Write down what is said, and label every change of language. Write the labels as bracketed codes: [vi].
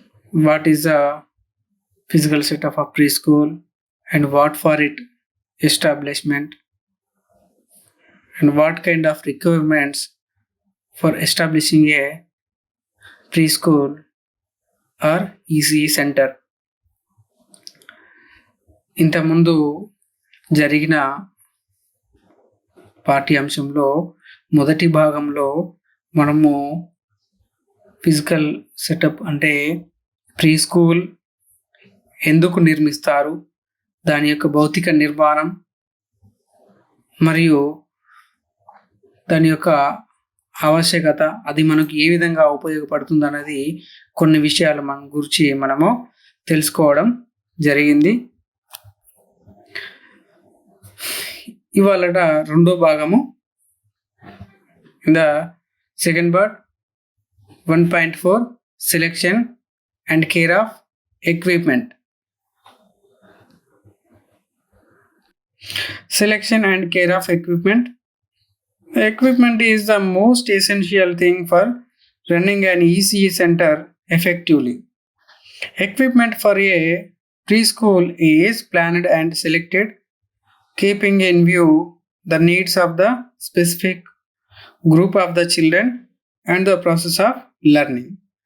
[en] What is a physical setup of preschool and what for it establishment and what kind of requirements for establishing a preschool or ECE center. [te] ఇంతకుముందు జరిగిన పాఠ్యాంశంలో మొదటి భాగంలో మనము physical setup అంటే pre school ఎందుకు నిర్మిస్తారు, దాని యొక్క భౌతిక నిర్మాణం మరియు దాని యొక్క ఆవశ్యకత, అది మనకు ఏ విధంగా ఉపయోగపడుతుంది అనేది కొన్ని విషయాలు మన గురించి మనము తెలుసుకోవడం జరిగింది. ఇవాళ రెండో భాగము. [en] In the second part 1.4 selection and care of equipment. Selection and care of equipment. Equipment is the most essential thing for running an ECE center effectively. Equipment for a preschool is planned and selected, keeping in view the needs of the specific group of the children and the process of learning.